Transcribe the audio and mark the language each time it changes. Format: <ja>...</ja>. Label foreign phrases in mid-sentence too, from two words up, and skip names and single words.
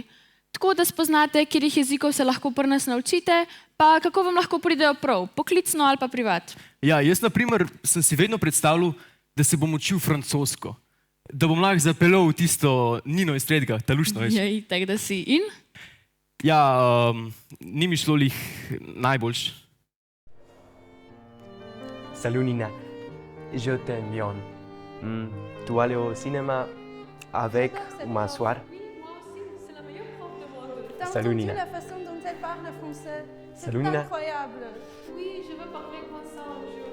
<sl>Tako, da spoznate, katerih jezikov se lahko pri nas naučite, pa kako vam lahko pridejo prav, poklicno ali pa privat. Ja, jaz na primer sem si vedno predstavljal, da se bom učil francosko. Da bom lahko zapeljal v tisto Nino iz Tretjega, ta luštno, veš. Ja, itak da si. In? Ja, ni mi šlo lih najboljš.</sl> <fr>Salut Nina, je t'aime bien. Tu vas aller au cinéma avec ou m'asseoir? Salut Nina. La façon dont elle parle français, c'est Salut Nina. incroyable. Oui, je veux parler comme ça un jour.</fr>